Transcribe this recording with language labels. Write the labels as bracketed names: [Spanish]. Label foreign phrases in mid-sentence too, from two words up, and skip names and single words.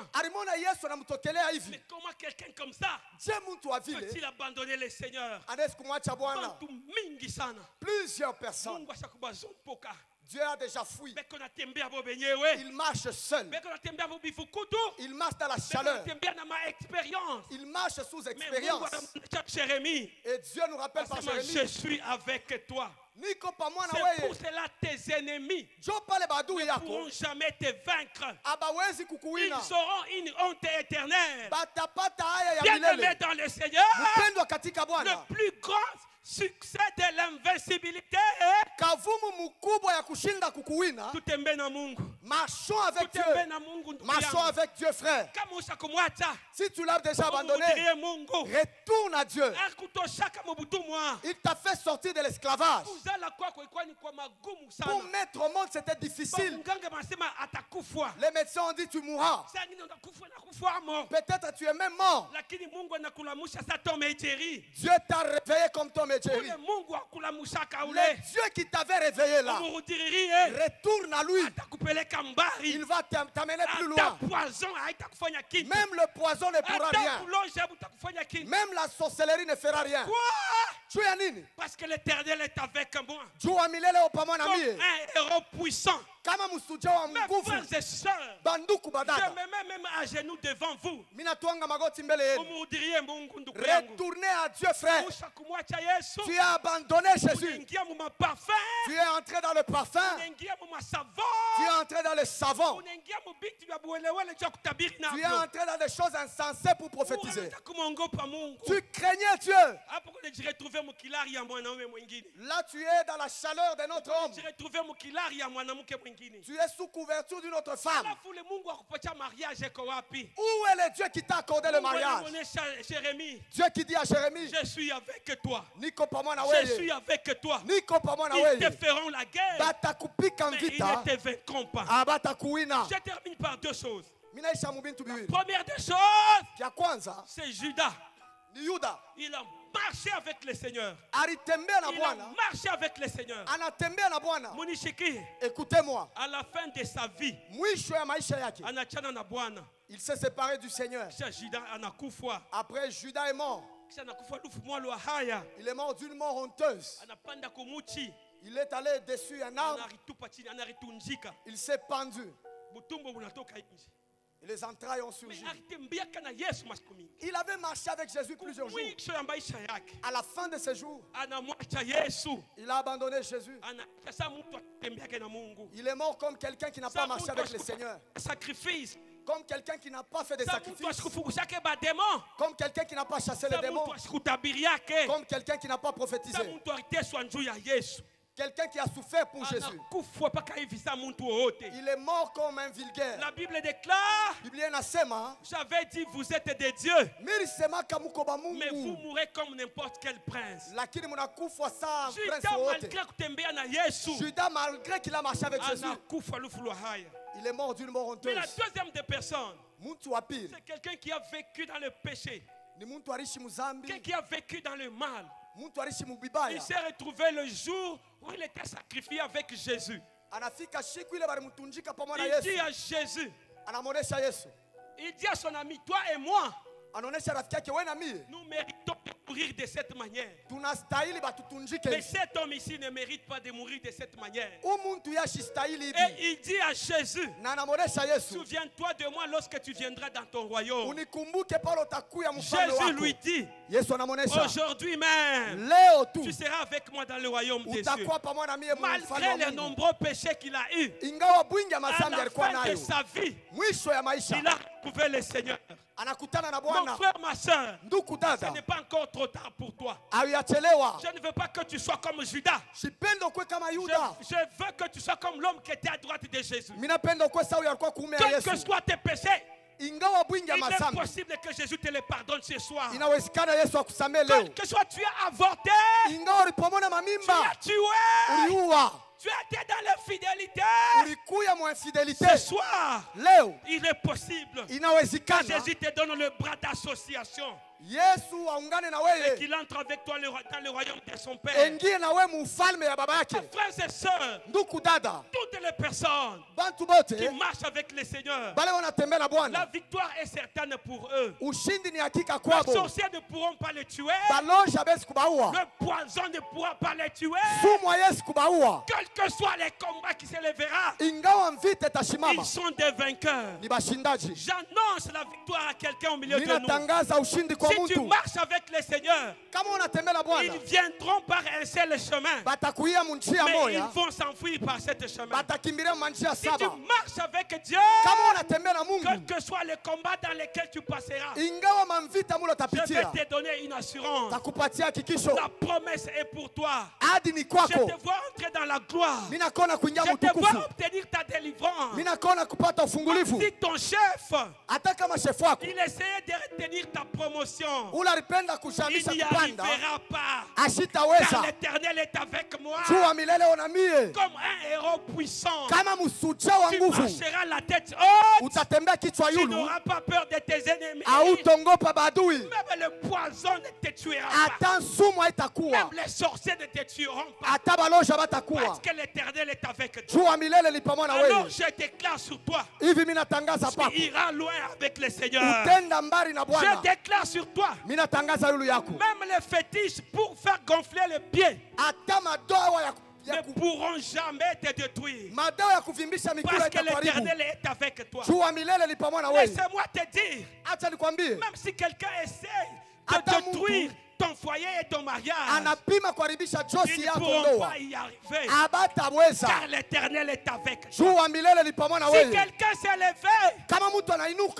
[Swahili] Alimwona Yesu anamtokelea hivi. [French] Mais comment quelqu'un comme ça [Swahili] Je mtu wa vile [French] peut-il abandonner le Seigneur? [Swahili] anaweza kumwacha Bwana. Bantu mingi sana. [French] Plusieurs personnes. [Swahili] Mungu ashakubazumpuka. [French] Dieu a déjà fui. [Swahili] Beko natembea bo benyewe. [French] Il marche seul. [Swahili] Beko natembea bo bifukutu. [French] Il marche dans la [Swahili] Beko [French] chaleur. [Swahili] natembea na ma expérience. [French] Il marche sous [Swahili] Mais Mungu [French] expérience. [Swahili] anamwambia Jérémie, [French] Et Dieu nous rappelle par [Swahili] asema, je [French] Jérémie. suis avec toi. [Swahili] Niko pamoja na [French] C'est pour [Swahili] wewe. [French] cela tes ennemis [Swahili] Jo pale badui [French] ne [Swahili] yako. [French] pourront jamais te vaincre. [Swahili] Abawezi [French] Ils [Swahili] kukuwina. [French] auront une honte éternelle. [Swahili] Batapata haya ya [French] Bien-aimé [Swahili] milele. [French] dans le Seigneur, [Swahili] Mpendwa katika Bwana. [French] le plus grand succès de l'invincibilité, [Swahili] Kavumu mkubwa ya kushinda kukuwina. tutembe na Mungu. [French] Marchons avec [Swahili] Tutembe [French] Dieu. [Swahili] na Mungu ndugu [French] Marchons [Swahili] yangu. [French] avec Dieu, frère. [Swahili] Kama ushakumwacha, [French] Si tu l'as déjà abandonné, [Swahili] umurudirie Mungu. [French] retourne à Dieu. [Swahili] Akutoshaka mubutumwa. [French] Il t'a fait sortir de l'esclavage. [Swahili] Kuzala kwako ilikuwa ni kwa magumu [French] Pour [Swahili] sana. [French] mettre au monde, c'était difficile. [Swahili] Mganga anasema atakufwa. [French] Les médecins ont dit tu mourras. [Swahili] Sasa ngine unakufa na kufamo. [French] Peut-être tu es même mort. [Swahili] Lakini Mungu anakulamusha sasa tomejeri. [French] Dieu t'a réveillé comme ton métier. [Swahili] Ule Mungu akulamushaka [French] Le [Swahili] ule. [French] Dieu qui t'avait réveillé là, [Swahili] Umurudiririe. [French] retourne à lui. [Swahili] Atakupeleka mbali. [French] Il va t'amener plus [Swahili] Hata [French] loin. [Swahili] poison haitakufanya kitu. [French] Même le poison ne pourra [Swahili] Hata [French] rien. [Swahili] kulonja butakufanya kitu. [French] Même la sorcellerie ne fera rien. Quoi? Tu es nini? Parce que l'Éternel est avec moi. [Swahili] Jua milele upamona [French] Comme [Swahili] mie. [French] un héros puissant. [Swahili] Kama msuja wa [French] Mes [Swahili] nguvu. [French] frères et sœurs, [Swahili] Banduku [French] je [Swahili] badada. [French] me mets même à genoux devant vous. [Swahili] Mina tuanga magoti mbele yenu. Umurudirie Mungu ndugu yangu. [French] Retournez à Dieu, frère. [Swahili] Ushakumwacha Yesu. [French] Tu as abandonné Jésus. [Swahili] Unaingia mu maparfum. [French] Tu es entré dans le parfum. [Swahili] Unaingia mu masavon. [French] Tu es entré dans le savon. [Swahili] Unaingia mu vitu vya buelewele vya kutabiri [French] Tu es [Swahili] navyo. [French] entré dans des choses insensées pour prophétiser. [Swahili] Unaanza kumwogopa Mungu. [French] Tu craignais Dieu. [Swahili] Hapo kuna jiretrouver mukilari ya mwanaume mwingine. [French] Là, tu es dans la chaleur de notre homme. [Swahili] Jiretrouver mukilari ya mwanamke mwingine. [French] Tu es sous couverture d'une autre femme. [Swahili] Alafu ule Mungu akupatia mariage iko wapi? [French] Où est le Dieu qui t'a accordé le [Swahili] Mungu [French] mariage? [Swahili] anamuonesha Jérémie, [French] Dieu qui dit à Jérémie, je suis avec toi. [Swahili] Niko pamoja na [French] Je suis [Swahili] wewe. [French] avec toi. [Swahili] Niko pamoja na [French] Ils te [Swahili] wewe. [French] feront la guerre, [Swahili] Batakupika [French] mais ils [Swahili] vita. [French] ne te vaincront pas. [Swahili] Abatakuwina. [French] Je termine par deux choses. [Swahili] Minaisha mubintu biwili. [French] Première des choses, [Swahili] Kya kwanza [French] c'est Judas. [Swahili] ni Yuda. [French] Il a marché avec le Seigneur. [Swahili] Alitembea na [French] Il a [Swahili] Bwana. [French] marché avec le Seigneur. [Swahili] Anatembea na Bwana. Munishiki, [French] Écoutez-moi. à la fin de sa vie, [Swahili] Mwisho ya maisha yake, anachana na Bwana. [French] il s'est séparé du Seigneur. [Swahili] Kisha Judas anakufa. [French] Après, Judas est mort. [Swahili] Kisha anakufa lufu mwalo wa haya. [French] Il est mort d'une mort honteuse. [Swahili] Anapanda kumuchi. [French] Il est allé dessus un arbre. [Swahili] Anaritupa chini, anaritunjika. [French] Il s'est pendu. [Swahili] Butumbo bunatoka nje. [French] Et les entrailles ont Mais surgi. [Swahili] alitembeaka na Yesu masiku mingi. [French] Il avait marché avec Jésus plusieurs jours. [Swahili] Mwisho ya maisha yake [French] À la fin de ses jours, [Swahili] anamwacha Yesu. [French] il a abandonné Jésus. [Swahili] Sasa mtu atembeake na Mungu. [French] Il est mort comme quelqu'un qui n'a pas marché avec le Seigneur. Sacrifice. Comme quelqu'un qui n'a pas fait de [Swahili] Sa mtu [French] sacrifice. [Swahili] asikufukushake bademo. [French] Comme quelqu'un qui n'a pas chassé les [Swahili] Sa [French] démons. [Swahili] mtu asikutabiriake. [French] Comme quelqu'un qui n'a pas [Swahili] Sa [French] prophétisé. [Swahili] mtu aliteswa njuu ya Yesu. [French] Quelqu'un qui a souffert pour Jésus. [Swahili] Anakufa mpaka hivi sa mtu wowote. [French] Il est mort comme un vulgaire. La Bible déclare, [Swahili] Biblia inasema, [French] j'avais dit vous êtes des dieux, [Swahili] milisema kamuko ba [French] mais vous [Swahili] Mungu. [French] mourrez comme n'importe quel prince. [Swahili] Lakini mnakufa saa Judas prince wote. malgré kutembea na Yesu, [French] Judas, malgré qu'il a marché avec Jésus, [Swahili] anakufa lufu lwa haya. [French] il est mort d'une mort Mais la honteuse. deuxième des personnes, [Swahili] Muntu wa pili [French] c'est quelqu'un qui a vécu dans le péché, [Swahili] ni muntu alishi muzambi, [French] quelqu'un qui a vécu dans le mal. [Swahili] muntu alishi mubibaya. [French] Il s'est retrouvé le jour où il était sacrifié avec Jésus. [Swahili] Anafika siku ile balimutunjika pamoja na [French] Il dit [Swahili] Yesu. [French] à Jésus, [Swahili] Anamuonesha Yesu. [French] il dit à son ami, toi et moi, [Swahili] Anaonesha rafiki yake, wewe na mie [French] nous méritons de mourir de cette manière. [Swahili] tunastahili batutunjike [French] Mais [Swahili] hivi. [French] cet homme ici ne mérite pas de mourir de cette manière. [Swahili] Umuntu yashistahili hivi. [French] Et il dit à Jésus, [Swahili] Na anamuonesha Yesu, [French] souviens-toi de moi lorsque tu viendras dans ton royaume. [Swahili] unikumbuke pale utakuya mfalme [French] Jésus [Swahili] wako. [French] lui dit, [Swahili] Yesu anamuonesha, [French] aujourd'hui même, [Swahili] leo tu [French] tu seras avec moi dans le royaume des cieux. [Swahili] utakuwa pamoja na mie mfalme [French] Malgré [Swahili] wa [French] les [Swahili] Mungu. [French] nombreux péchés qu'il a eus, [Swahili] Ingawa bwingi ya [French] à [Swahili] mazambi [French] la [Swahili] alikuwa [French] fin de [Swahili] nayo, [French] sa vie, [Swahili] mwisho ya maisha [French] il a trouver le Seigneur. [Swahili] anakutana na [French] Mon [Swahili] Bwana. [French] frère, ma soeur, [Swahili] Ndugu [French] ce [Swahili] dada, [French] n'est pas encore trop tard pour toi. [Swahili] hayachelewa. [French] Je ne veux pas que tu sois comme Judas. [Swahili] Sipende ukwe kama [French] Je [Swahili] Yuda. [French] veux que tu sois comme l'homme qui était à droite de Jésus. [Swahili] Mimi napenda ukwe sawa alikuwa kuume ya [French] Quels que [Swahili] Yesu. [French] soient tes péchés, [Swahili] Ingawa bwingi [French] il [Swahili] ya [French] est [Swahili] mazambi, [French] possible que Jésus te les pardonne ce soir. [Swahili] inawezekana Yesu akusamee leo. [French] Quel que soit tu as avorté, [Swahili] Ingawa ulipomona [French] tu [Swahili] mamimba, [French] as tué, [Swahili] uliua, [French] tu étais dans l'infidélité. [Swahili] ulikuya mwa infidelite. [French] Ce soir, [Swahili] Leo [French] il est possible que [Swahili] inawezekana [French] Jésus te donne le bras d'association [Swahili] Yesu aungane na [French] et [Swahili] wewe, [French] qu'il entre avec toi dans le royaume de son Père. [Swahili] engie na wewe mufalme ya baba yake. [French] Frères et sœurs, [Swahili] Ndugu dada, [French] toutes les personnes [Swahili] bantu [French] qui [Swahili] bote [French] marchent avec le Seigneur, [Swahili] bale wanatembea na [French] la [Swahili] Bwana, [French] victoire est certaine pour eux. [Swahili] ushindi ni hakika [French] Les [Swahili] kwabo. [French] sorciers ne pourront pas les tuer. [Swahili] Balosha habezi kubaua, [French] Le poison ne pourra pas les tuer. [Swahili] sumu haiwezi kubaua. [French] Quels que soient les combats qui s'élèveront, [Swahili] Ingawa mvita itasimama, [French] ils sont des vainqueurs. [Swahili] ni bashindaji. [French] J'annonce la victoire à quelqu'un au milieu de nous. [Swahili] Ninatangaza ushindi kwa [French] Si tu [Swahili] mtu. [French] marches avec le Seigneur, [Swahili] Kama unatembea na Bwana, [French] ils viendront par un seul chemin, [Swahili] batakuia munjia [French] mais ils [Swahili] moya, [French] vont s'enfuir par cette chemin. [Swahili] batakimbilia manjia [French] Si tu [Swahili] saba. [French] marches avec Dieu, [Swahili] Kama unatembea na [French] quel [Swahili] Mungu, [French] que soit le combat dans lequel tu passeras, [Swahili] ingawa mamvita mula [French] je vais [Swahili] tapitia, [French] te donner une assurance. [Swahili] takupatia hakikisho. [French] La promesse est pour toi. [Swahili] Hadi ni [French] Je [Swahili] kwako. [French] te vois entrer dans la gloire. [Swahili] Mimi nakuona kuingia [French] Je te vois [Swahili] mutukufu. [French] obtenir ta délivrance. [Swahili] Mimi nakuona kupata [French] Même [Swahili] ufungulivu. [French] si ton chef, [Swahili] Hata kama shefu wako [French] il essayait de retenir ta promotion, [Swahili] ula alipenda [French] il [Swahili] kushamisha [French] n'y [Swahili] kupanda, [French] arrivera pas. Car [Swahili] ashitaweza. [French] l'Éternel est avec moi [Swahili] Jua milele ona mie [French] comme un héros puissant. [Swahili] kama msuja wa [French] Tu [Swahili] nguvu, [French] marcheras la tête haute. [Swahili] utatembea kichwa [French] Tu [Swahili] yulu, [French] n'auras pas peur de tes ennemis. [Swahili] hautongopa badui, [French] Même le poison ne te tuera pas. [Swahili] hata sumu haitakuwa, [French] Même les sorciers ne te tueront pas. [Swahili] hata balosha [French] Parce [Swahili] batakuwa. [French] que l'Éternel est avec toi. [Swahili] Jua milele li pamoja na [French] Alors [Swahili] wewe. [French] je déclare sur toi, [Swahili] Hivi mimi natangaza [French] tu [Swahili] papo, [French] iras loin avec le Seigneur. [Swahili] utenda mbali na [French] Je [Swahili] Bwana. [French] déclare sur toi, [Swahili] Mimi natangaza yulu yako, [French] même les fétiches pour faire gonfler les pieds [Swahili] hata madoa ya [French] ne pourront jamais te détruire. [Swahili] madawa ya kuvimbisha mikula [French] Parce que [Swahili] itakuharibu. [French] l'Éternel est avec toi. [Swahili] Jua milele li pamoja na wewe. [French] Laisse-moi te dire, [Swahili] Acha nikwambie, [French] même si quelqu'un essaye [Swahili] Hata [French] de détruire ton foyer et ton mariage, [Swahili] anapima kuharibisha [French] ils [Swahili] josi [French] ne [Swahili] yako [French] pourront [Swahili] ndoa, [French] pas y arriver. [Swahili] abataweza. [French] Car l'Éternel est avec toi. [Swahili] Jua milele li pamoja na [French] Si [Swahili] wewe. [French] quelqu'un s'est levé [Swahili] Kama mtu [French] pour [Swahili] anainuka